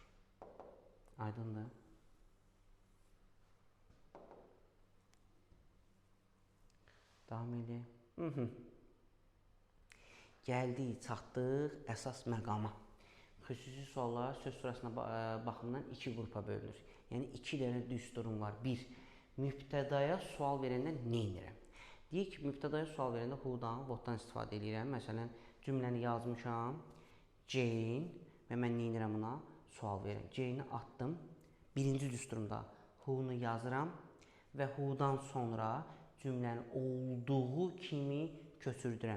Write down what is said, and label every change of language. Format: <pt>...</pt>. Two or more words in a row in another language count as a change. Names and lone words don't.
<az>Aydındır. Davam edək. Gəldik, çatdıq əsas məqama. Xüsusi suallar söz sırasına baxımından iki qrupa bölünür. Yəni, iki dənə düz durum var. Bir, mübtədaya sual verəndə nə edirəm? Deyək ki, mübtədaya sual verəndə who-dan, what-dan istifadə edirəm. Məsələn, cümləni yazmışam, Jane və mən nə edirəm buna? Sual verirəm. Jane-i atdım. Birinci düz durumda who-nu yazıram və who-dan sonra cümləni olduğu kimi köçürdürəm.</az>